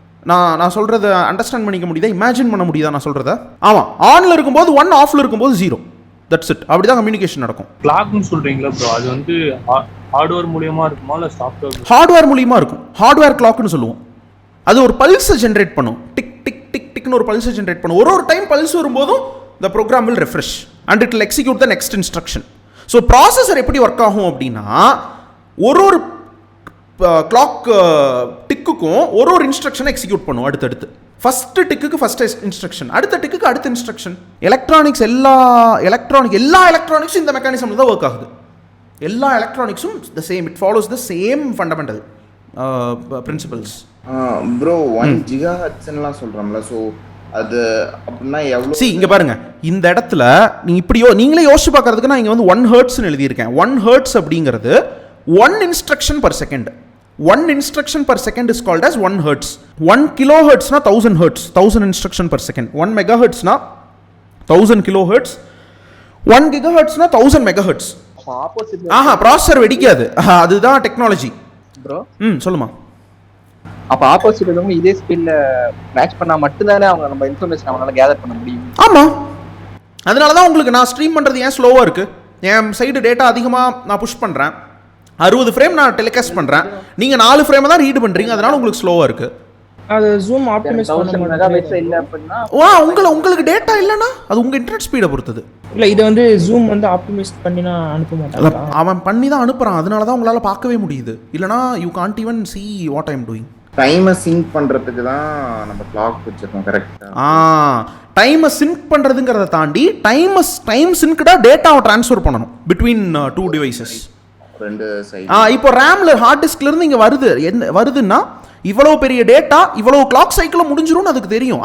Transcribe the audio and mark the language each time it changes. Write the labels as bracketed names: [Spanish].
[Tamil] நான் சொல்கிறத அண்டர்ஸ்டாண்ட் பண்ணிக்க முடியுதா, இமேஜின் பண்ண முடியுதா நான் சொல்கிறத? ஆமாம், ஆனில் இருக்கும்போது 1, ஆஃபில் இருக்கும்போது 0, [English] That's it. [Tamil] அப்படி தான் கம்யூனிகேஷன் நடக்கும். கிளாக்னு சொல்றீங்களா ப்ரோ, அது வந்து ஹார்ட்வேர் மூலியமா இருக்குமா இல்லை சாஃப்ட்வேர்? ஹார்ட்வேர் மூலியமா இருக்கும். ஹார்ட்வேர் கிளாக்னு சொல்லுவோம். அது ஒரு பல்ஸை ஜென்ரேட் பண்ணும். டிக் டிக் டிக் டிக்னு ஒரு பல்ஸை ஜென்ரேட் பண்ணும். ஒரு டைம் பல்ஸ் வரும்போதும் [English] the program will refresh and it will execute the next instruction. [Tamil] So processor எப்படி ஒர்க் ஆகும் அப்படின்னா, ஒரு கிளாக் டிக்குக்கும் ஒரு இன்ஸ்ட்ரக்ஷனை எக்ஸிக்யூட் பண்ணும் அடுத்தடுத்து. ஃபஸ்ட்டு டிக்குக்கு ஃபஸ்ட் இன்ஸ்ட்ரக்ஷன், அடுத்த டிக்குக்கு அடுத்த இன்ஸ்ட்ரக்ஷன். எல்லா எலக்ட்ரானிக்ஸும் இந்த மெக்கானிசம் தான் ஒர்க் ஆகுது. எல்லா எலக்ட்ரானிக்ஸும் [English] The same, it follows the same fundamental principles. [Tamil] Bro 1 GHz சொல்கிறோம்ல, ஸோ அது அப்படின்னா எவ்வளோ? இங்கே பாருங்க, இந்த இடத்துல நீங்களே யோசிச்சு பார்க்கறதுக்கு நான் இங்கே வந்து 1 ஹெர்ட்ஸ்னு எழுதியிருக்கேன். 1 ஹெர்ட்ஸ் அப்படிங்கிறது 1 instruction per second. [English] 1 instruction per second is called as 1 hertz. 1 kilohertz na 1000 hertz, 1000 instruction per second. 1 megahertz na 1000 kilohertz. 1 gigahertz na 1000 megahertz. Opposite [Tamil] processor வெடிக்காது, அதுதான் டெக்னாலஜி. ப்ரோ சொல்லுமா. அப்ப ஆப்போசிட் வந்து இதே ஸ்பீட்ல மேட்ச் பண்ணா மட்டும்தானே அவங்க நம்ம இன்ஃபர்மேஷன் அவங்களால கேதர் பண்ண முடியும். ஆமா, அதனால தான் உங்களுக்கு நான் ஸ்ட்ரீம் பண்றது ஏன் ஸ்லோவா இருக்கு. என் சைடு டேட்டா அதிகமாக நான் புஷ் பண்றேன், 60 ஃப்ரேம் நான் டெலிகாஸ்ட் பண்றேன், நீங்க 4 ஃப்ரேம் தான் ரீட் பண்றீங்க, அதனால உங்களுக்கு ஸ்லோவா இருக்கு. அது ஜூம் ஆப்டிமைஸ் பண்ண மெகாபைட்ஸ் இல்ல அப்படினா உங்களுக்கு டேட்டா இல்லனா அது உங்க இன்டர்நெட் ஸ்பீட பொறுத்தது. இல்ல இது வந்து ஜூம் வந்து ஆப்டிமைஸ் பண்ணினா அனுப்ப மாட்டாங்க. அவன் பண்ணி தான் அனுப்புறான், அதனால தான் உங்களால பார்க்கவே முடியுது. இல்லனா [English] You can't even see what I am doing. [Tamil] டைமை சிங்க் பண்றதுக்கு தான் நம்ம கிளாக் வச்சிருக்கோம். கரெக்ட்டா? டைமை சிங்க் பண்றதுங்கறத தாண்டி டைம் சிங்க்டா டேட்டாவை ட்ரான்ஸ்ஃபர் பண்ணனும் [English] between 2 devices. [Tamil] ரெண்டு சைடு. இப்போ ரேம்ல ஹார்ட் டிஸ்க்ல இருந்து இங்க வருதுன்னா இவ்வளவு பெரிய டேட்டா இவ்வளவு கிளாக் சைக்கிள் முடிஞ்சிரும்னு அதுக்கு தெரியும்.